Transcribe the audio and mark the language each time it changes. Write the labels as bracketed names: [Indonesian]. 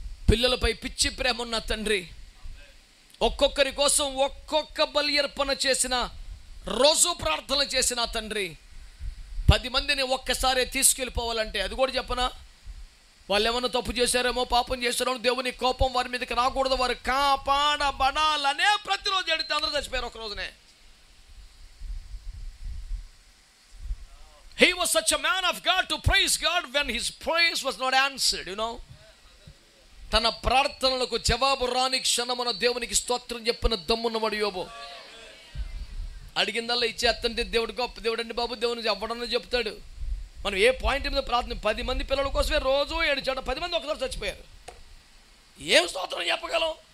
[Telugu] పిల్లలపై పిచ్చి ప్రేమ ఉన్న తండ్రి ఒక్కొక్కరి కోసం ఒక్కొక్క బలి అర్పణ చేసిన, రోజు ప్రార్థన చేసిన తండ్రి 10 మందిని ఒక్కసారి తీసుకెళ్ళిపోవాలంటే అది కూడా చెప్పనా? వాళ్ళు ఏమన్నా తప్పు చేశారేమో, పాపం చేశారేమో, దేవుని కోపం వారి మీదకి రాకూడదు, వారు కాపాడబడాలనే ప్రతిరోజు అడిగితే అందరూ చచ్చిపోయారు ఒక రోజునే. [English] He was such a man of God to praise God when his praise was not answered, you know. [Telugu] తన ప్రార్థనలకు జవాబు రాని క్షణమున దేవునికి స్తోత్రం చెప్పిన దమ్మున్నవాడు యోబు. అడిగిందల్లా ఇచ్చేస్తంటే దేవుడు గొప్ప దేవుడు అండి బాబు, దేవుని అవ్వడని చెప్తాడు. మనం ఏ పాయింట్ మీద ప్రార్థన? 10 మంది పిల్లల కోసమే రోజు ఏడిచాడు, 10 మంది ఒకసారి చచ్చిపోయారు. ఏం స్తోత్రం చెప్పగలం?